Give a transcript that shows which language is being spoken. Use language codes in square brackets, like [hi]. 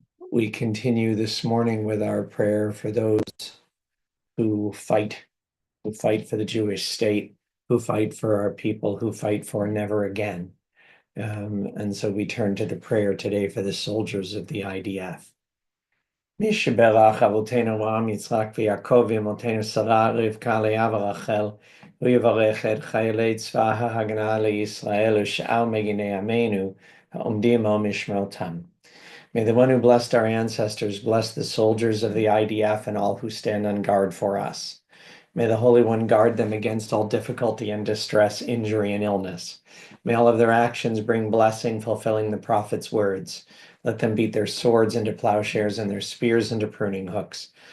[en] We continue this morning with our prayer for those who fight for the Jewish state, who fight for our people, who fight for never again. And so we turn to the prayer today for the soldiers of the IDF. [he] מי שברך אבותינו אברהם יצחק ויעקב ואמותינו שרה רבקה לאה ורחל הוא יברך את חיילי צבא ההגנה לישראל ושאר מגיני עמנו העומדים על משמרתם. [en] May the one who blessed our ancestors bless the soldiers of the IDF and all who stand on guard for us. May the Holy One guard them against all difficulty and distress, injury and illness. May all of their actions bring blessing, fulfilling the prophet's words. Let them beat their swords into plowshares and their spears into pruning hooks.